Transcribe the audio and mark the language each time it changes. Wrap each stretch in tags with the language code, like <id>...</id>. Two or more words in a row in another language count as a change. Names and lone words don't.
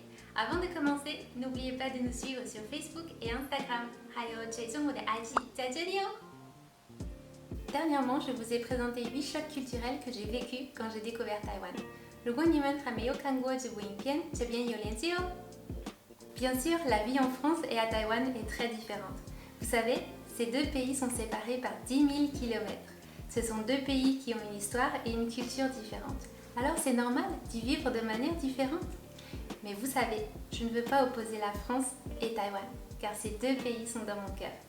<fr>Avant de commencer, n'oubliez pas de nous suivre sur Facebook et Instagram.</fr> <zh>还有追踪我的 IG 在这里哦。</zh> <fr>Dernièrement, je vous ai présenté 8 chocs culturels que j'ai vécus quand j'ai découvert Taïwan.</fr> <zh>如果你们还没有看过这部影片，这边有链接哦。</zh> <fr>Bien sûr, la vie en France et à Taïwan est très différente. Vous savez, ces deux pays sont séparés par 10 000 km. Ce sont deux pays qui ont une histoire et une culture différentes. Alors c'est normal d'y vivre de manière différente. Mais vous savez, je ne veux pas opposer la France et Taïwan, car ces deux pays sont dans mon cœur.</fr>